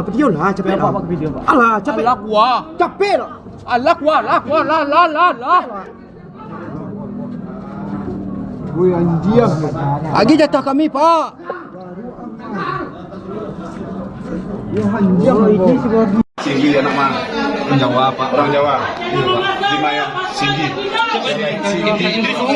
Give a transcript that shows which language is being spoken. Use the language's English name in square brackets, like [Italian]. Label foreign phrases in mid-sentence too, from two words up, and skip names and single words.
[Indonesian] lah, capek lah. Alah, capek. Alah gua. Capek lah. Alah gua, lah. Woi anjir. Lagi jatah kami, Pak. Ya anjir ini sebagai Singgi anak mana? Orang Jawa, Pak. Orang Jawa. Di mana? Singgi. Indri Suhu.